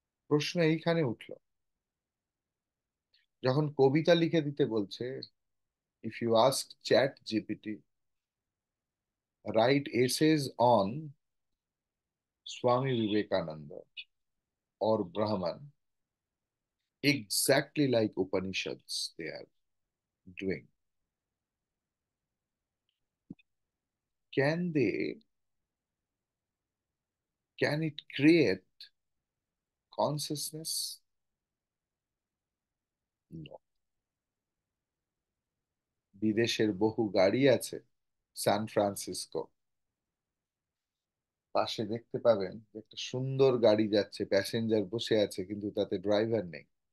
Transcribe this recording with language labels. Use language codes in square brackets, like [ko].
[bn] প্রশ্ন এইখানে উঠলো, যখন কবিতা লিখে দিতে বলছে, [en] If you ask chat GPT write essays on Swami Vivekananda or Brahman, exactly like Upanishads they are doing. Can they, can it create consciousness? No. [bn] বিদেশের বহু গাড়ি আছে, সান ফ্রান্সিসকো, পাশে দেখতে পাবেন যে একটা সুন্দর গাড়ি যাচ্ছে, প্যাসেঞ্জার বসে আছে কিন্তু তাতে ড্রাইভার নেই।